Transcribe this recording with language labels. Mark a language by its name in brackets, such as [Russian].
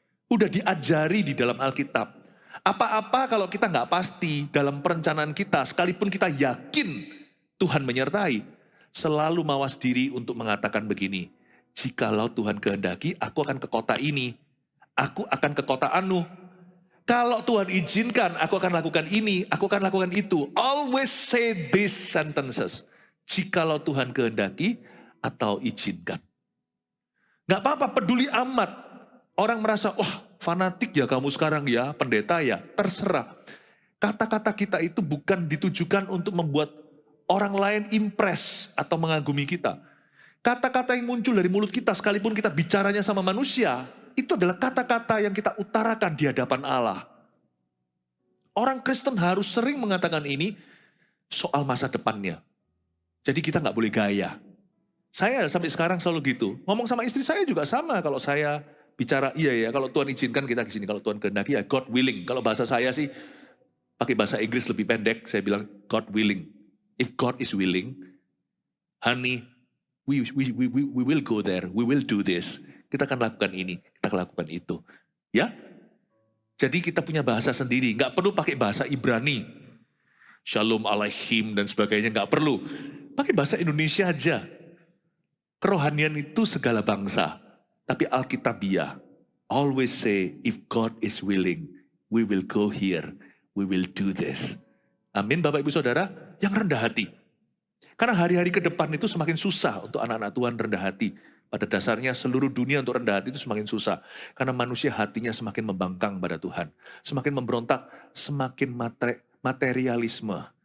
[Indonesian] Udah diajari di dalam Alkitab. Apa-apa kalau kita nggak pasti dalam perencanaan kita, sekalipun kita yakin Tuhan menyertai, selalu mawas diri untuk mengatakan begini, jikalau Tuhan kehendaki, aku akan ke kota ini. Aku akan ke kota anu. Kalau Tuhan izinkan, aku akan lakukan ini, aku akan lakukan itu. [English] Always say these sentences. [Indonesian] Jikalau Tuhan kehendaki atau izinkan. Gak apa-apa, peduli amat. Orang merasa, wah fanatik ya kamu sekarang ya, pendeta ya, terserah. Kata-kata kita itu bukan ditujukan untuk membuat orang lain impress atau mengagumi kita. Kata-kata yang muncul dari mulut kita, sekalipun kita bicaranya sama manusia, itu adalah kata-kata yang kita utarakan di hadapan Allah. Orang Kristen harus sering mengatakan ini soal masa depannya. Jadi kita nggak boleh gaya. Saya sampai sekarang selalu gitu. Ngomong sama istri saya juga sama. Kalau saya bicara, iya ya, kalau Tuhan izinkan kita ke sini. Kalau Tuhan kehendaki ya [English] God willing. [Indonesian] Kalau bahasa saya sih pakai bahasa Inggris lebih pendek. Saya bilang [English] God willing. If God is willing, honey, we will go there. We will do this. [Indonesian] Kita akan lakukan ini, kita akan lakukan itu. Ya? Jadi kita punya bahasa sendiri, nggak perlu pakai bahasa Ibrani. [Hebrew] Shalom alaihim [Indonesian] dan sebagainya, nggak perlu. Pakai bahasa Indonesia aja. Kerohanian itu segala bangsa. Tapi Alkitabiah, [English] always say, if God is willing, we will go here, we will do this. [Indonesian] Amin Bapak Ibu Saudara, yang rendah hati. Karena hari-hari ke depan itu semakin susah untuk anak-anak Tuhan rendah hati. Pada dasarnya seluruh dunia untuk rendah hati itu semakin susah. Karena manusia hatinya semakin membangkang pada Tuhan. Semakin memberontak, semakin materialisme.